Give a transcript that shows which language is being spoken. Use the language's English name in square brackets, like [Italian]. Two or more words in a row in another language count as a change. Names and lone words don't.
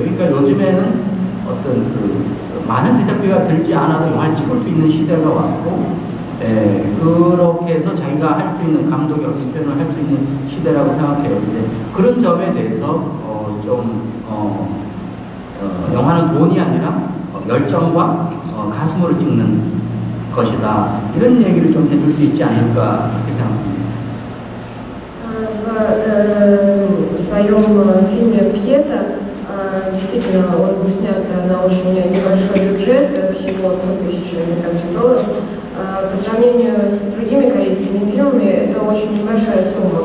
[Korean] 그러니까 요즘에는 어떤 많은 제작비가 들지 않아도 영화를 찍을 수 있는 시대가 왔고 그렇게 해서 자기가 할 수 있는 감독의 어떤 표현을 할 수 있는 시대라고 생각해요. 이제 그런 점에 대해서 영화는 돈이 아니라 열정과 가슴으로 찍는 것이다. 이런 얘기를 좀 해줄 수 있지 않을까 그렇게 생각합니다. [Russian] В своем фильме «Пьета» действительно он был снят на очень небольшой бюджет, всего 100 тысяч американских долларов. По сравнению с другими корейскими фильмами это очень небольшая сумма.